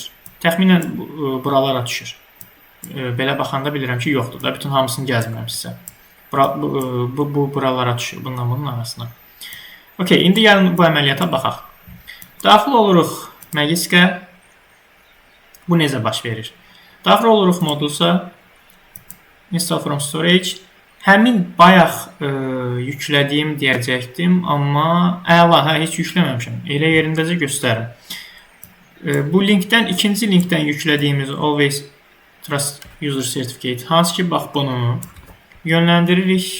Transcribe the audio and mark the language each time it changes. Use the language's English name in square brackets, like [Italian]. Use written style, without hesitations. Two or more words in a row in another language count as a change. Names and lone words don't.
[Azerbaijani] Təxminən buralara düşür. Belə baxanda bilirəm ki, yoxdur da. Bütün hamısını gəzməmişsə. Bu buralara düşür. Bunun arasına. Okay, indi gəlin bu əməliyyata baxaq. Daxil oluruq Magiskə. Bu necə baş verir? Daxil oluruq modulsa. [English] Install from storage. [Azerbaijani] Həmin bayaq yüklədiyim deyəcəkdim, amma əla, heç yükləməmişəm. Elə yerindəcə göstərim. Bu linkdən, ikinci linkdən yüklədiyimiz Always Trust User Certificate, hansı ki, bax bunu yönləndiririk.